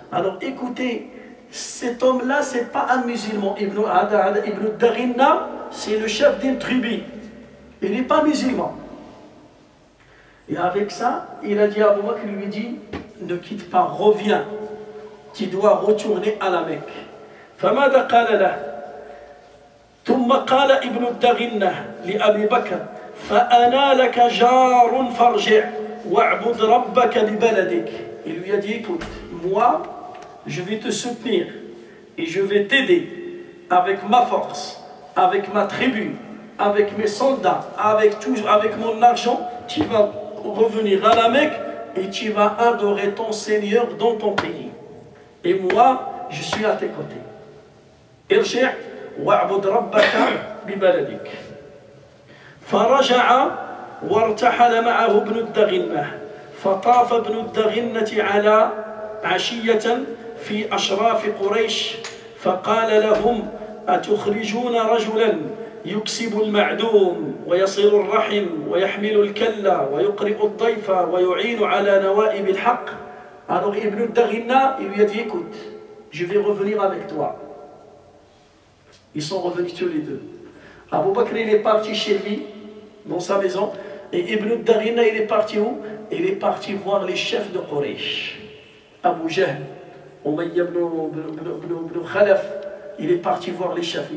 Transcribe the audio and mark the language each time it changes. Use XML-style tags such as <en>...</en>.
<fr>Alors écoutez, cet homme-là, ce n'est pas un musulman. Ibn Daghina, c'est le chef d'une tribu. Il n'est pas musulman. Et avec ça, il a dit à Abu Bakr, il lui dit, ne quitte pas, reviens. Tu dois retourner à la Mecque.</fr> <ar>فماذا قال له؟ ثم قال ابن الدغنة لأبي بكر فأنا لك جار فارجع واعبد ربك ببلدك.</ar> <fr>Il lui a dit, écoute, moi, je vais te soutenir et je vais t'aider avec ma force, avec ma tribu, avec mes soldats, avec mon argent. Tu vas revenir à la Mecque et tu vas adorer ton Seigneur dans ton pays. Et moi, je suis à tes côtés.</fr> <ar>ارجع واعبد ربك ببلدك. فرجع وارتحل معه ابن الدغنة فطاف ابن الدغنة على عشية في أشراف قريش فقال لهم أتخرجون رجلا يكسب المعدوم ويصل الرحم ويحمل الكلة ويقرئ الضيف ويعين على نوائب الحق.</ar> <fr>Alors Ibn Daghina, il lui a dit écoute, je vais revenir avec toi. Ils sont revenus tous les deux. Abu Bakr il est parti chez lui, dans sa maison, et Ibn Daghina il est parti où? Il est parti voir les chefs de Quraysh. Abu Jahl, Umayya ibn Khalaf, il est parti voir les chefs.</fr>